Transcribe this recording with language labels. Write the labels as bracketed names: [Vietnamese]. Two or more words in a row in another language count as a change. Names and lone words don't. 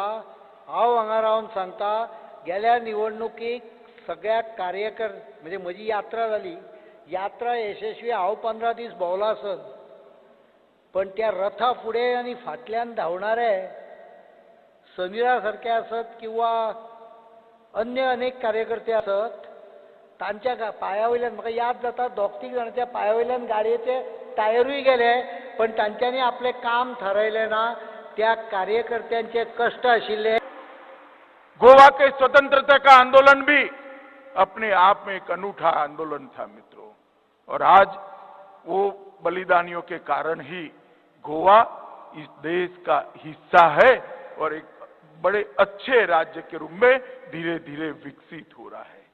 [Konkani] हांव हांगा रावन सांगता, गेल्या निवडणुकीक सगळ्या कार्यकर म्हणजे म्हजी यात्रा जाली, यात्रा यशस्वी हांव 15 दीस भोंवलो आसत, पण त्या रथा फुडें आनी फाटल्यान धांवणारे सनिरा सारके आसत किंवा अन्य अनेक कार्यकर्ते आसत, तांच्या पांया वयल्यान म्हाका याद जाता 2-3 जाणांच्या पांया वयल्यान गाडयेचे टायरूय गेले, पण तांच्यांनी आपलें काम ठरयलें ना। त्या कार्यकर्त्यांचे कष्ट आशिल्ले। [Hindi] गोवा के स्वतंत्रता का आंदोलन भी अपने आप में एक अनूठा आंदोलन था मित्रों, और आज वो बलिदानियों के कारण ही गोवा इस देश का हिस्सा है और एक बड़े अच्छे राज्य के रूप में धीरे धीरे विकसित हो रहा है।